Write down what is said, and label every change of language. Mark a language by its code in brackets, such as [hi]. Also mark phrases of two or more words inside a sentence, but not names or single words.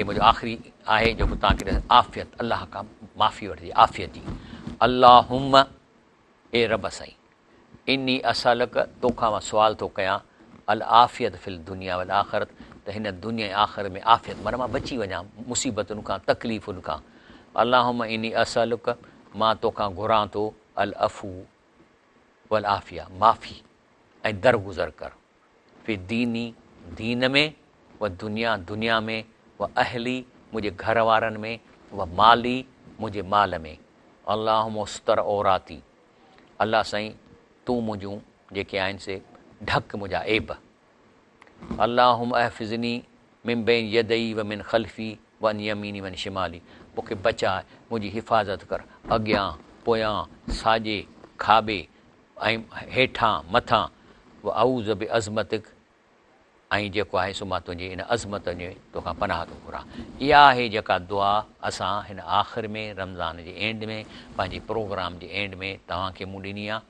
[sd] मुंहिंजो आख़िरी आहे जेको तव्हांखे आफ़ियत, अलाह खां माफ़ी वठिजे आफ़ियत जी। अल्लाहुम्मा, ए रब साईं, [ar] إني أسألك, [sd] तोखां मां सुवाल थो कयां, [ar] العافية في الدنيا والآخرة, [sd] त हिन दुनिया ऐं आख़िर में आफ़ियत, माना मां बची वञा मुसीबतुनि खां, तकलीफ़ुनि खां। [ar] اللهم إني أسألك, [sd] मां तोखां घुरां थो, [ar] العفو والعافية, [sd] माफ़ी ऐं दरगुज़र कर, [ar] في ديني, [sd] दीन में, [ar] ودنيا, [sd] दुनिया में, [ar] وأهلي, [sd] मुंहिंजे घर वारनि में, [ar] ومالي, [sd] मुंहिंजे माल में। [ar] اللهم استر عوراتي, [sd] अलाह साईं तूं मुंहिंजूं जेके आहिनि से ढक मुंहिंजा ऐब। [ar] اللهم احفظني من بين يدي ومن خلفي وعن يميني وعن شمالي, [sd] मूंखे बचाए, मुंहिंजी हिफ़ाज़त कर, अॻियां पोयां साॼे खाॿे ऐं हेठां मथां, [ar] وأعوذ بعظمتك, [sd] ऐं जेको आहे सो मां तुंहिंजी इन अज़मत जे तोखां पनाह थो घुरां। इहा आहे जेका दुआ असां हिन आख़िर में रमज़ान जे एंड में, पंहिंजे प्रोग्राम जे एंड में तव्हांखे मूं ॾिनी आहे।